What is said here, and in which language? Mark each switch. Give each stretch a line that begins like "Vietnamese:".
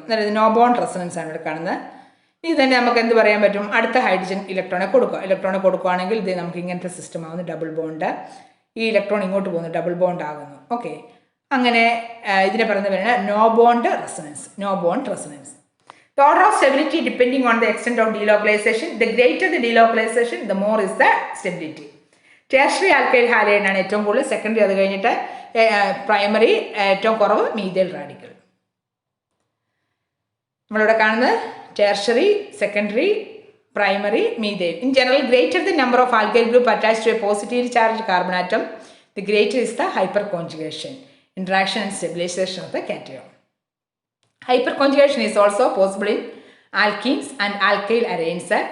Malayalam: അന്നേരം ഇത് no bond resonance ആണ് ഇവിടെ കാണുന്നത്. ഇത് തന്നെ നമുക്ക് എന്ത് പറയാൻ പറ്റും? അടുത്ത ഹൈഡ്രജൻ ഇലക്ട്രോണെ കൊടുക്കുകയാണെങ്കിൽ ഇത് നമുക്ക് ഇങ്ങനത്തെ സിസ്റ്റം ആകുന്നു, ഡബിൾ ബോണ്ട്. ഈ ഇലക്ട്രോൺ ഇങ്ങോട്ട് പോകുന്നു, ഡബിൾ ബോണ്ട് ആകുന്നു. ഓക്കെ, അങ്ങനെ ഇതിനെ പറയുന്നത് no bond resonance. No bond resonance.
English: The order of stability depending on the extent of delocalization. The greater the delocalization, the more is the stability.
Malayalam: Tertiary alkyl halide ആണ് ഏറ്റവും കൂടുതൽ, secondary അത് കഴിഞ്ഞിട്ട് primary ഏറ്റവും കുറവ് മീഥൈൽ റാഡിക്കൽ. നമ്മളിവിടെ കാണുന്നത് tertiary, secondary, primary, methyl.
English: In general, greater the number of alkyl group attached to a positively charged carbon atom, the greater is the hyperconjugation, interaction and stabilization of the cation. Hyperconjugation is also possible in alkenes and alkyl arenes.